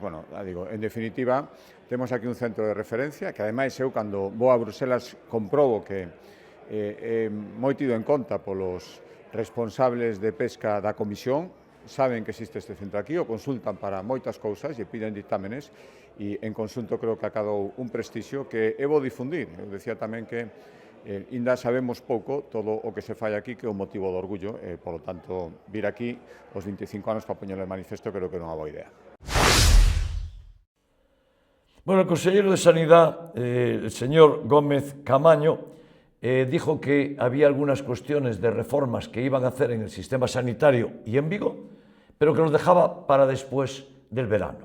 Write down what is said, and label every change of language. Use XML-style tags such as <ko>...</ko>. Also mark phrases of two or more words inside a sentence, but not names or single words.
<gl>Bueno, digo, en definitiva, temos aquí un centro de referencia que, ademais, eu, cando vou a Bruselas, comprobo que moi tido en conta polos responsables de pesca da Comisión, saben que existe este centro aquí, o consultan para moitas cousas e piden dictámenes, e en conxunto creo que acadou un prestixio que é bo difundir. Eu decía tamén que ainda sabemos pouco todo o que se fai aquí, que é un motivo de orgullo, e, polo tanto, vir aquí os 25 anos para poñerlo de manifesto creo que é unha boa idea.</gl> <es>Bueno, el consejero de Sanidad, el señor Gómez Camaño, dijo que había algunas cuestiones de reformas que iban a hacer en el sistema sanitario y en Vigo, pero que los dejaba para después del verano.</es>